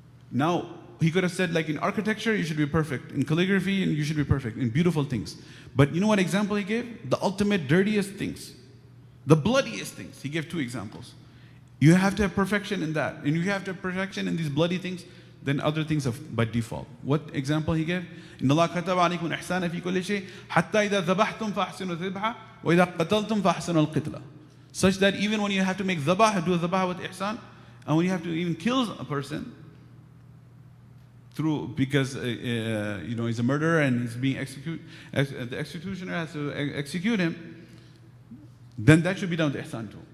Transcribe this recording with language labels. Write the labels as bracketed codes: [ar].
[en] Now, he could have said, like in architecture, you should be perfect. In calligraphy, and you should be perfect. In beautiful things. But you know what example he gave? The ultimate dirtiest things. The bloodiest things. He gave 2 examples. You have to have perfection in that. And you have to have perfection in these bloody things. Then other things are by default. What example he gave? [ar] إن الله كتب عليكم الإحسان في كل شيء حتى إذا ذبحتم فأحسنوا الذبحة وإذا قتلتم فأحسنوا القتلة. [en] Such that even when you have to make dhabah, do a dhabah with ihsan, and when you have to even kill a person because he's a murderer and he's being executed, the executioner has to execute him, then that should be done with ihsan too.